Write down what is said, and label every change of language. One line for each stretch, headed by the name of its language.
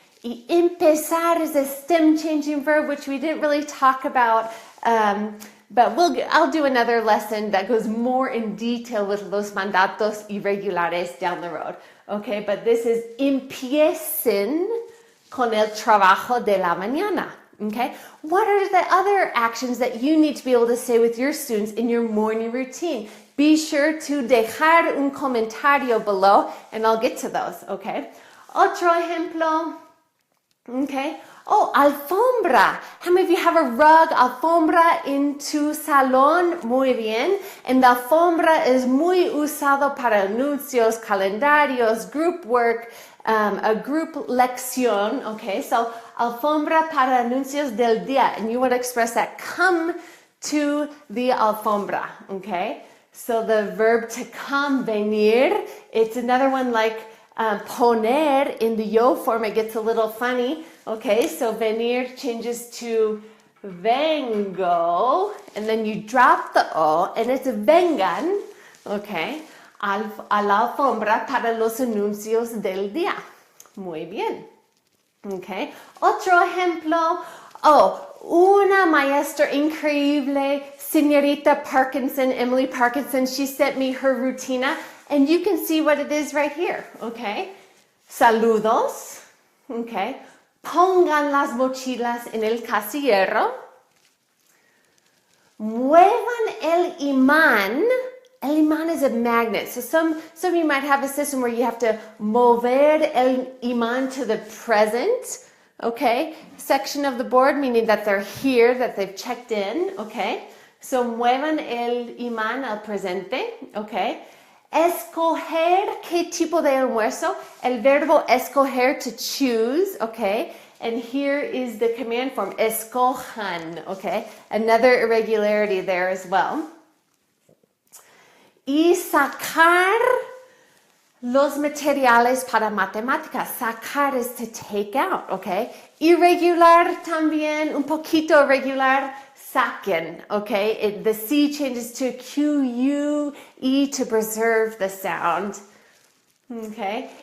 English: Y empezar is a stem changing verb, which we didn't really talk about, but I'll do another lesson that goes more in detail with
Spanish: los mandatos irregulares
English: down the road.
Spanish: Okay,
English: but this is
Spanish: empiecen con el trabajo de la mañana.
English: Okay, what are the other actions that you need to be able to say with your students in your morning routine? Be sure to
Spanish: dejar un comentario
English: below and I'll get to those.
Spanish: Okay, otro ejemplo. Okay. Oh, alfombra.
English: How many of you have a rug, alfombra in
Spanish: tu salón? Muy bien. And the alfombra es muy usado para anuncios, calendarios,
English: group work,
Spanish: a group lección. Okay, so alfombra para anuncios del día.
English: And you want to express that. Come to the alfombra. Okay, so the verb to come, venir. It's another one like poner in the yo form. It gets a little funny. Okay, so venir changes to vengo, and then you drop the o, and it's vengan, okay,
Spanish: a la alfombra para los anuncios del día. Muy bien. Okay, otro ejemplo.
English: Oh,
Spanish: una maestra increíble,
English: señorita Parkinson, Emily Parkinson, she sent me her rutina, and you can see what it is right here, okay?
Spanish: Saludos, okay? Pongan las mochilas en el casillero. Muevan el imán. El imán
English: is a magnet. So some of you might have a system where you have to
Spanish: mover el imán
English: to the present, okay, section of the board, meaning that they're here, that they've checked in, okay?
Spanish: So muevan el imán al presente, okay? Escoger qué tipo de almuerzo. El verbo escoger,
English: to choose,
Spanish: okay?
English: And here is the command form, escojan, okay? Another irregularity there as well.
Spanish: Y sacar los materiales para matemáticas.
English: Sacar is to take out, okay?
Spanish: Irregular también, un poquito irregular. Saquen, okay?
English: The C changes to Q-U-E to preserve the sound, okay?